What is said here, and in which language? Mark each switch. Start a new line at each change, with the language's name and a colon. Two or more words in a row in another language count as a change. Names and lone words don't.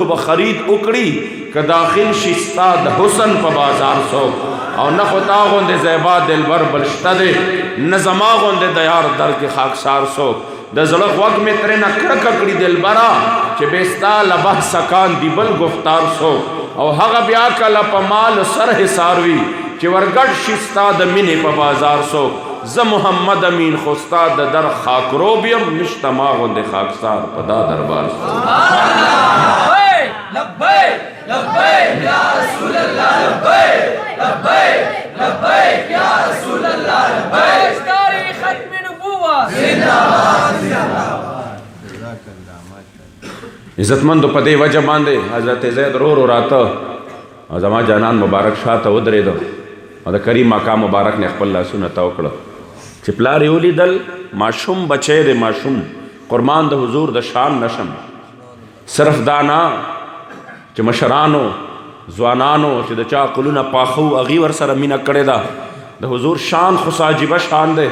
Pashto: به خرید وکړي که داخل شي ستا د حسن په بازار څوک او نه خو تا غوندې زیبا دلبر بل شته دی نه زما غوندې د یار در کې خاکسار څوک د زړه غوږ مې ترې نه کرکه کړي دلبره چې بې ستا له بحثه کاندي بل گفتار څوک او هغه بیا کله په مال سر حصار وي چې ورګډ شي ستا د مینې په بازار څوک. زه محمد امین خو ستا د در خاکروب یم نشته ما غوندې خاکسار په دا دربار څوک.
Arabic: لبیک لبیک یا رسول اللہ لبیک لبیک لبیک یا رسول اللہ لبیک
Urdu: تاریخ ختم نبوت زندہ باد زندہ باد.
Pashto: عزتمندو په دې وجه باندې حضرت زید رو راته او زما جانان مبارک شاته ودرېده او د کریم آقا مبارک نه خپل لاسونه تاو کړه چې پلار یې ولیدل ماشوم بچی دی ماشوم قربان د حضور د شان نشم صرف دا نه چې مشرانو ځوانانو چې د چا عقلونه پاخه وو هغې ورسره مینه کړې ده د حضور شان خو عجیبه شان دی.